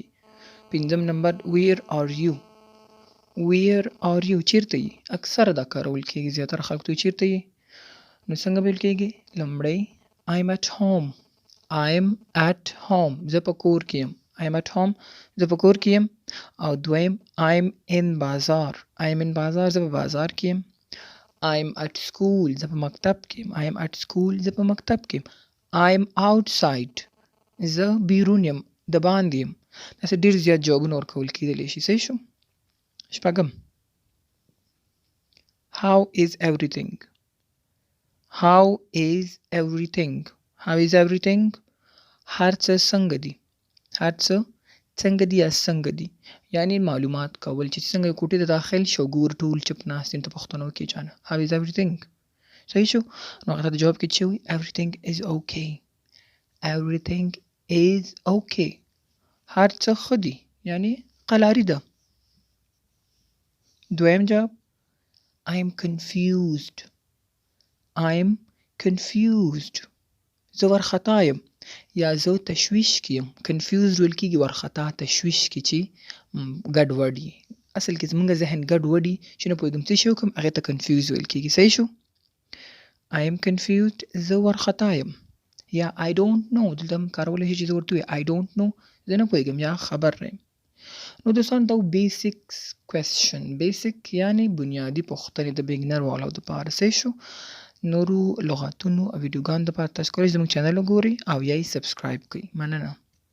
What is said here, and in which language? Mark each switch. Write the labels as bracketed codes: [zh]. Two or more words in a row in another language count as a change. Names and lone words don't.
[ps] پنځم نمبر [en] where are you؟ where are you [ps] چیرته یې؟ اکثره دا کارول کېږي زیاتره خلکو ته چیرته یې؟ نو څنګه ویل کېږي لومړی [en] I'm at home. I'm at home [ps] زه په کور کې یم. [en] I'm at home [ps] زه په کور کې یم. او دویم [en] I'm in [ps] بازار. [en] I'm in [ps] بازار زه په بازار کې یم. [en] I'm at school [ps] زه په مکتب کې یم. [en] I'm at school [ps] زه په مکتب کې یم. [en] I'm outside [ps] زه بیرون یم د باندې یم. داسې ډېر زیات جوابونه ورکول کېدلی شي. صحیح شو؟ شپږم [en] how is everything؟ how is everything؟ how is everything؟ [ps] هر څه څنګه دي؟ هر څه څنګه دي یا څنګه دي یعنی معلومات کول چې څنګه یو کوټې ته داخل شو ګور ټول چپ ناست دي ته پښتنو کې جانه [en] how is everything [ps] صحیح شو نو هغه ته جواب کې چې وي [en] everything is okay everything is okay [ps] هر څه ښه دي یعنی قلاري ده دویم جواب [en] I am confused [ps] زه ورخطا یم یا زه تشویش کې یم confused ویل کېږي ورخطا تشویش کې چې ګډ وډ وي اصل کې زمونږ ذهن ګډ وډ وي چې نه پوهېږم څه شی وکړم هغې ته confused ویل کېږي صحیح شو [en] I am confused [ps] زه ورخطا یم یا [en] I don't know [ps] دلته هم کارولی شي چې زه ورته [en] I don't know [ps] زه نه پوهېږم یا خبر نه یم نو دوستان دا [en] basics question [ps] بیسیک یعنی بنیادي پوښتنې د بګنر والو دپاره صحیح شو نورو لغاتونو او ویډیوګانو دپاره تاسو کولی شئ زموږ چینل وګورئ او یا یې سبسکرایب کړئ مننه